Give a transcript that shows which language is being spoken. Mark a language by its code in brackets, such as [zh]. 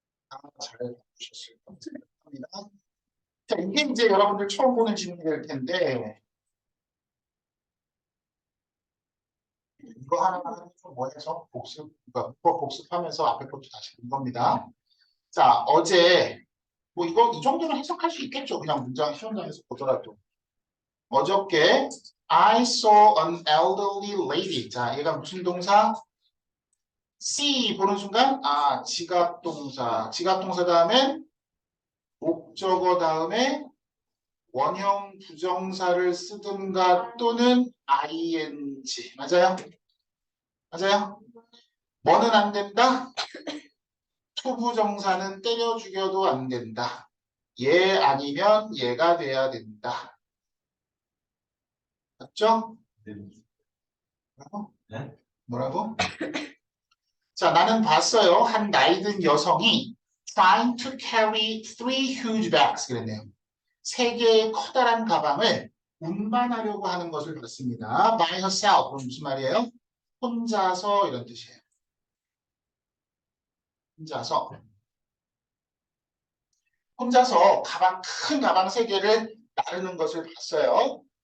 [ko] 잘 보셨을 것 같습니다. 자, 이게 이제 여러분들 처음 보는 질문이 될 텐데 이거 하나하나 좀 뭐해서 그러니까 그거 복습하면서 앞에 것도 다시 본 겁니다. 자, 어제 뭐 이거 이 정도는 해석할 수 있겠죠. 그냥 문장 시험장에서 보더라도. 어저께 [en] I saw an elderly lady. [ko] 자, 얘가 무슨 동사? see 보는 순간 지각동사. 지각동사 다음에 목적어 다음에 원형 부정사를 쓰든가 또는 ing. 맞아요? 맞아요? 뭐는 안 된다? 투부정사는 때려 죽여도 안 된다. 얘 아니면 얘가 돼야 된다. 맞죠? 네. 뭐라고? 네? 뭐라고? 자, 나는 봤어요. 한 나이든 여성이 [en] trying to carry 3 huge bags [ko] 그랬네요. 3개의 커다란 가방을 운반하려고 하는 것을 봤습니다. [en] by herself. [ko] 그럼 무슨 말이에요? 혼자서 이런 뜻이에요. 혼자서 큰 가방 3개를 나르는 것을 봤어요.